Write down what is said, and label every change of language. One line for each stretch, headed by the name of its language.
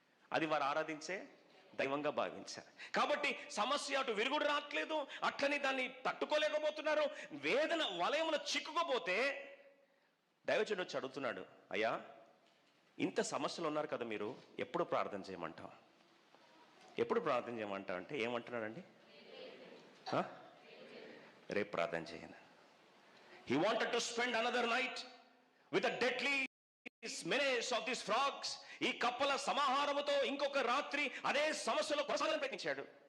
Telugu: అది వారు ఆరాధించే దైవంగా భావించారు. కాబట్టి సమస్య అటు విరుగుడు రావట్లేదు, అట్లని దాన్ని తట్టుకోలేకపోతున్నారు. వేదన వలయమున చిక్కుకోపోతే దైవజనుడు వచ్చి అడుగుతున్నాడు, అయ్యా ఇంత సమస్యలు ఉన్నారు కదా, మీరు ఎప్పుడు ప్రార్థన చేయమంటావు? ఎప్పుడు ప్రార్థన చేయమంటావు అంటే ఏమంటున్నాడండి? రేపు ప్రార్థన చేయను.
English: He wanted to spend another night with the deadly menace of these frogs.
Telugu: ఈ కప్పల సమాహారముతో ఇంకొక రాత్రి అదే సమస్యలో కొనసాగాలని ప్రయత్నించాడు.